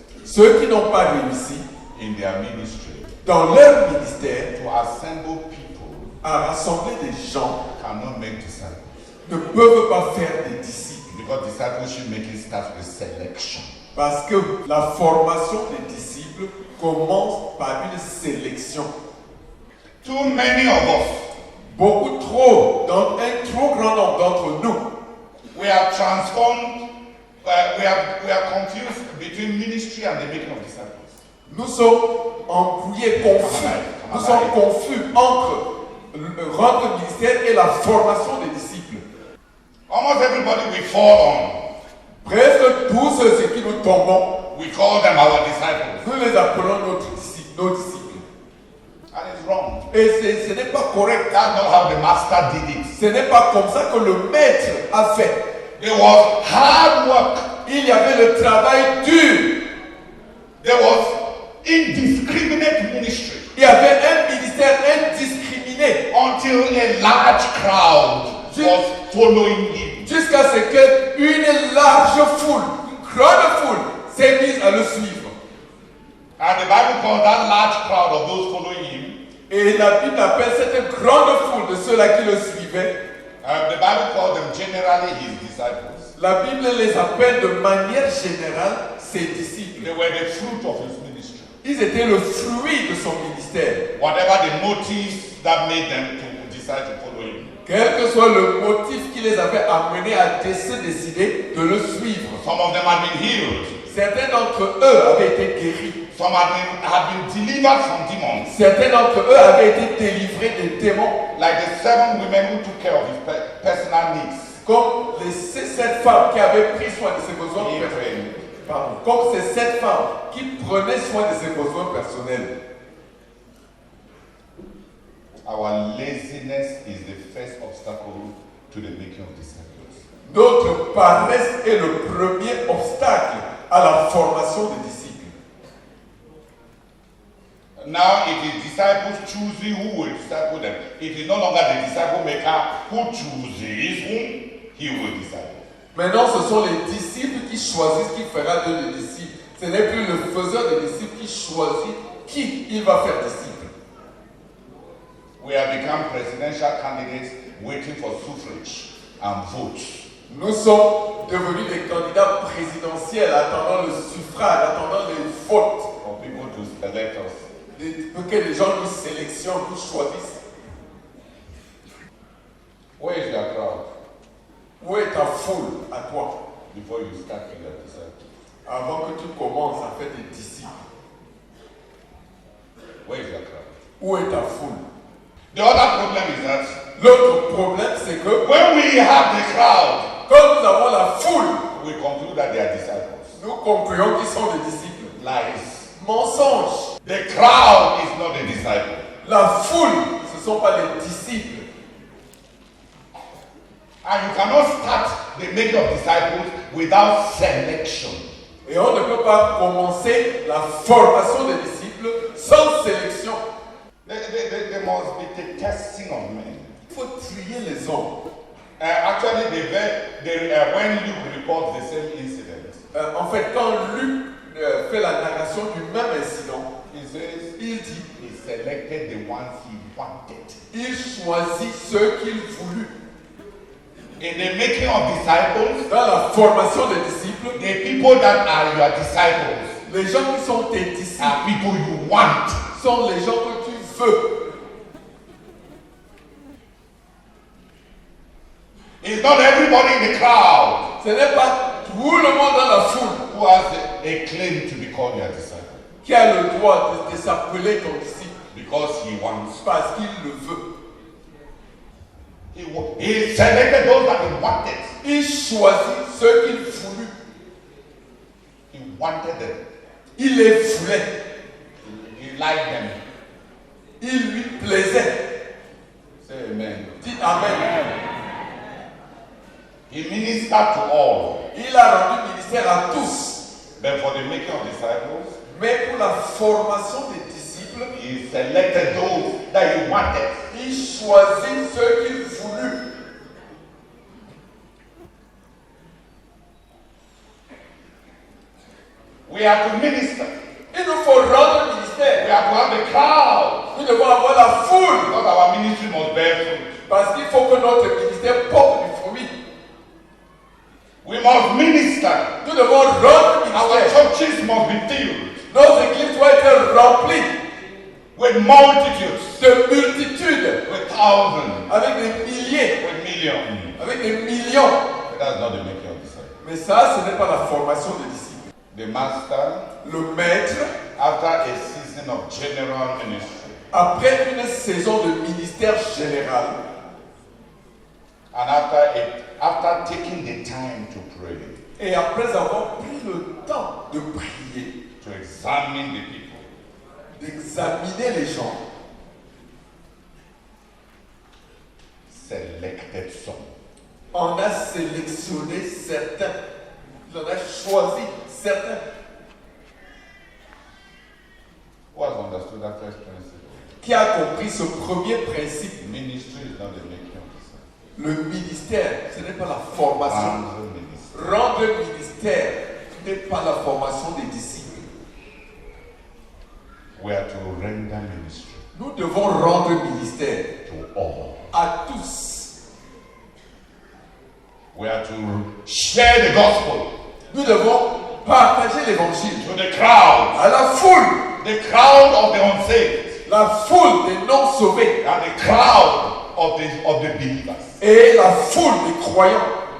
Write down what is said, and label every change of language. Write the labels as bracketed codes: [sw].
[fr] Ceux qui n'ont pas réussi [en] in their ministry [fr] dans leur ministère [en] to assemble people [fr] à rassembler des gens [en] cannot make disciples. [fr] ne peuvent pas faire des disciples. [en] Because discipleship making starts with selection. [fr] Parce que la formation des disciples commence par une sélection. [en] Too many of us, [fr] Beaucoup trop, dans un trop grand nombre d'entre nous, [en] we are transformed, we are confused between ministry and the making of disciples. [fr] nous sommes embrouillés, confus. Nous sommes confus entre rendre le ministère et la formation des disciples. [en] Almost everybody we fall on, [fr] Presque tous ceux qui nous tombons, [en] we call them our disciples. [fr] nous les appelons nos disciples. [en] And it's wrong. [fr] Et ce n'est pas correct. [en] That's not how the master did it. [fr] Ce n'est pas comme ça que le maître a fait. [en] It was hard work. [fr] il y avait le travail dur. [en] There was indiscriminate ministry [fr] Il y avait un ministère indiscriminé [en] until a large crowd was following him. [fr] jusqu'à ce qu'une large foule, une grande foule s'est mise à le suivre. [en] And the Bible calls that large crowd of those following him. [fr] Et la Bible appelle cette grande foule de ceux-là qui le suivaient. [en] The Bible calls them generally his disciples. [fr] La Bible les appelle de manière générale ses disciples. [en] They were the fruit of his ministry. [fr] Ils étaient le fruit de son ministère. [en] Whatever the motives that made them to decide to follow him. [fr] Quel que soit le motif qui les avait amenés à se décider de le suivre. [en] Some of them had been healed. [fr] Certains d'entre eux avaient été guéris. [en] Some had been delivered from demons. [fr] Certains d'entre eux avaient été délivrés des démons. [en] Like the 7 women who took care of his personal needs. [fr] Comme ces 7 femmes qui avaient pris soin de ses besoins personnels. Comme ces 7 femmes qui prenaient soin de ses besoins personnels. [en] Our laziness is the first obstacle to the making of disciples. [fr] Notre paresse est le premier obstacle à la formation des disciples. [en] Now it is disciples choosing who will disciple them. It is no longer the disciple maker who chooses whom he will disciple. [fr] Maintenant, ce sont les disciples qui choisissent qui fera d'eux les disciples. Ce n'est plus le faiseur des disciples qui choisit qui il va faire disciple. [en] We have become presidential candidates waiting for suffrage and votes. [fr] Nous sommes devenus des candidats présidentiels attendant le suffrage, attendant les votes. [en] For people to select us. [fr] Pour que les gens nous sélectionnent, nous choisissent. [en] Where is your crowd? [fr] Où est ta foule à toi? [en] Before you start with your disciples. [fr] Avant que tu commences à faire des disciples. [en] Where is your crowd? [fr] Où est ta foule? [en] The other problem is that [fr] l'autre problème, c'est que [en] when we have the crowd, [fr] quand nous avons la foule, [en] we conclude that they are disciples. [fr] nous concluons qu'ils sont des disciples. [en] Lies. [fr] Mensonge. [en] The crowd is not a disciple. [fr] La foule, ce ne sont pas les disciples. [en] And you cannot start the making of disciples without selection. [fr] Et on ne peut pas commencer la formation des disciples sans sélection. [en] There must be the testing of men. [fr] Il faut trier les hommes. [en] Actually, when Luke reports the same incident, [fr] En fait, quand Luc fait la narration du même incident, il dit, [en] he selected the ones he wanted. [fr] Il choisit ceux qu'il voulut. [en] In the making of disciples, [fr] dans la formation des disciples, [en] the people that are your disciples, [fr] les gens qui sont tes disciples, [en] are people you want. [fr] Sont les gens que tu veux. [en] It's not everybody in the crowd. [fr] Ce n'est pas tout le monde dans la foule [en] who has a claim to be called your disciple. [fr] Qui a le droit de s'appeler ton disciple. [en] Because he wants. [fr] Parce qu'il le veut. [en] He selected those that he wanted. [fr] Il choisit ceux qu'il voulut. [en] He wanted them. [fr] Il les voulait. [en] He liked them. [fr] Il lui plaisait. [en] Say amen. [fr] Dis amen. [en] He ministered to all. [fr] Il a rendu ministère à tous. [en] But for the making of disciples, [fr] mais pour la formation des disciples, [en] he selected those that he wanted. [fr] Il choisit ceux qu'il voulut. [en] We have to minister. [fr] Il nous faut rendre le ministère. [en] We have to have the crowd. [fr] Nous devons avoir la foule. [en] Because our ministry must bear fruit. [fr] Parce qu'il faut que notre ministère porte du fruit. [en] We must minister. [fr] Nous devons rendre le ministère. [en] Our churches must be filled. [fr] Nos églises doivent être remplies. [en] With multitudes. [fr] De multitudes. [en] With thousands. [fr] Avec des milliers. [en] With millions. [fr] Avec des millions. [en] But that's not the making of disciples. [fr] Mais ça, ce n'est pas la formation des disciples. [en] The master, [fr] le maître, [en] after a season of general ministry, [fr] après une saison de ministère général, [en] and after taking the time to pray, [fr] et après avoir pris le temps de prier, [en] to examine the people, [fr] d'examiner les gens, [en] selected some. [fr] On a sélectionné certains. Il en a choisi certains. [en] Who has understood that first principle? [fr] Qui a compris ce premier principe? [en] Ministry is not the making of disciples. [fr] Le ministère, ce n'est pas la formation. Rendre ministry. Rendre ministère, ce n'est pas la formation des disciples. [en] We are to render ministry [fr] Nous devons rendre ministère [en] to all. [fr] à tous. [en] We are to share the gospel [fr] Nous devons partager l'évangile [en] to the crowd. [fr] à la foule, [en] The crowd of the unsaved [fr] la foule des non-sauvés [en] and the crowd of the believers. [fr] et la foule des croyants.